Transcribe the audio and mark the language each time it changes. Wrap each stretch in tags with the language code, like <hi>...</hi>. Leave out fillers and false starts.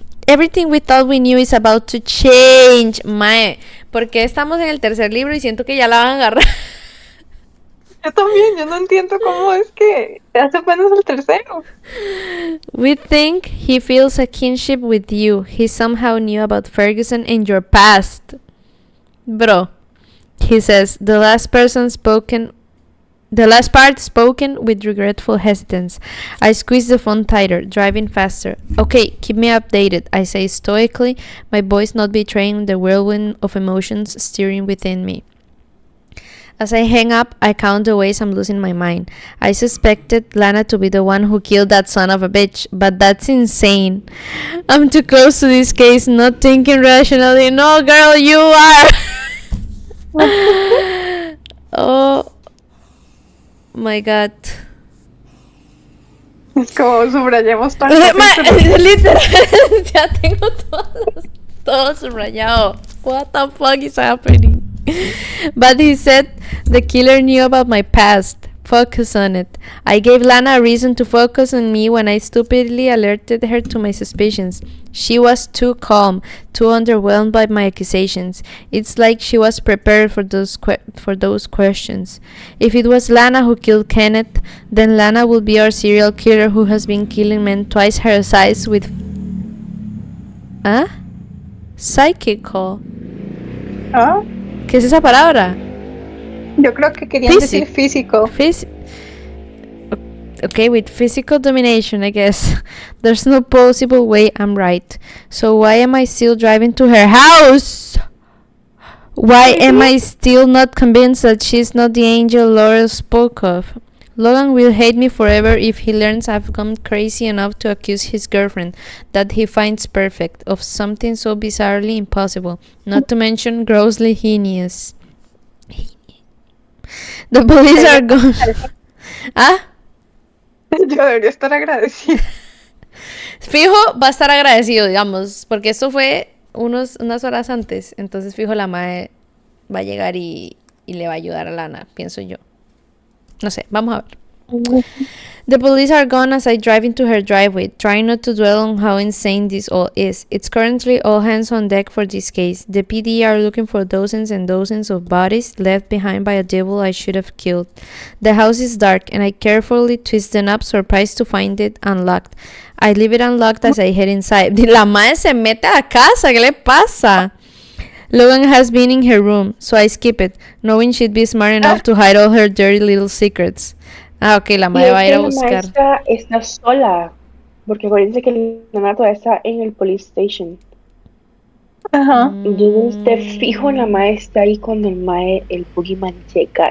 <en>Everything we thought we knew is about to change.</en> <es>Mae, porque estamos en el tercer libro y siento que ya la van a agarrar. Yo también, yo no entiendo cómo es que hace apenas el tercero.</es> <en>We think he feels a kinship with you. He somehow knew about Ferguson and your past. Bro, he says, the last part spoken with regretful hesitance. I squeeze the phone tighter, driving faster. Okay, keep me updated, I say stoically, my voice not betraying the whirlwind of emotions stirring within me. As I hang up, I count the ways I'm losing my mind. I suspected Lana to be the one who killed that son of a bitch, but that's insane. I'm too close to this case, not thinking rationally. No, girl, you are. Oh my god.</en> <es>Es como subrayamos tanto. Literal, ya tengo todo subrayado.</es> <en>What the fuck is happening? But he said the killer knew about my past. Focus on it. I gave Lana a reason to focus on me when I stupidly alerted her to my suspicions. She was too calm, too underwhelmed by my accusations. It's like she was prepared for those questions. If it was Lana who killed Kenneth, then Lana will be our serial killer who has been killing men twice her size with... Psychical. ¿Ah?</en> <es>¿Qué es esa palabra? Yo creo que querían decir físico.</es> <en>Okay, with physical domination, I guess. There's no possible way I'm right. So why am I still driving to her house? Why am I still not convinced that she's not the angel Laurel spoke of? Logan will hate me forever if he learns I've gone crazy enough to accuse his girlfriend, that he finds perfect, of something so bizarrely impossible, not to mention grossly heinous. The police are gone. ¿Ah?</en> <es>Yo debería estar agradecida. Fijo, va a estar agradecido, digamos, porque esto fue unas horas antes, entonces fijo la mae va a llegar y le va a ayudar a Lana, pienso yo. No sé, vamos a ver.</es> <en>The police are gone as I drive into her driveway, trying not to dwell on how insane this all is. It's currently all hands on deck for this case. The PD are looking for dozens and dozens of bodies left behind by a devil I should have killed. The house is dark, and I carefully twist the knob, surprised to find it unlocked. I leave it unlocked as I head inside.</en> <es>La madre se mete a la casa, ¿qué le pasa?</es> <en>Logan has been in her room, so I skip it, knowing she'd be smart enough to hide all her dirty little secrets.</en> <es>Ah, ok, la madre va a ir a buscar. La maestra está sola, porque acuérdense que la todavía está en el</es> <en>police station.</en> <es>Ajá. Entonces, te fijo, la maestra ahí cuando el boogeyman llega.</es>